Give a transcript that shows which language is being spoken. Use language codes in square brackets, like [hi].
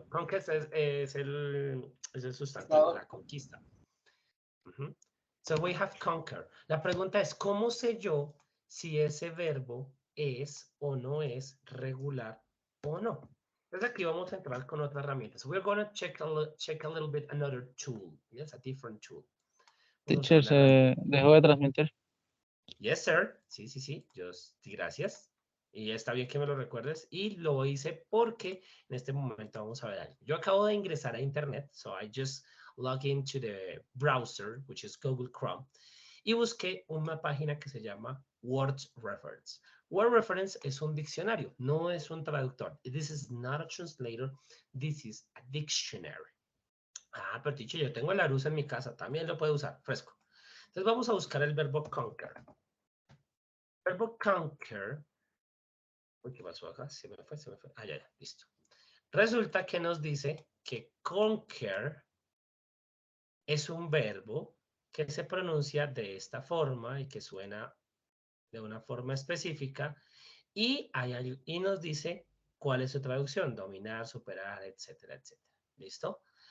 [es] Conquest es el sustantivo, la conquista. [en] So we have conquer. [es] La pregunta es, ¿cómo sé yo si ese verbo es o no es regular o no? Entonces aquí vamos a entrar con otra herramienta. [en] So we're going to check a little bit another tool. Yes, a different tool. [es] Teacher, se dejó de transmitir. [en] Yes, sir. [es] Sí. Sí, gracias. Y está bien que me lo recuerdes. Y lo hice porque en este momento vamos a ver algo. Yo acabo de ingresar a internet. [en] So I just log into the browser, which is Google Chrome, [es] y busqué una página que se llama Word Reference. Word Reference es un diccionario, no es un traductor. [en] This is not a translator, this is a dictionary. [es] Ah, pero teacher, yo tengo el Larousse en mi casa, también lo puedo usar, fresco. Entonces vamos a buscar el verbo conquer. Verbo conquer. Uy, ¿qué pasó acá? Se me fue. Ah, ya, listo. Resulta que nos dice que conquer es un verbo que se pronuncia de esta forma y que suena de una forma específica y nos dice cuál es su traducción, dominar, superar, etcétera, etcétera. ¿Listo?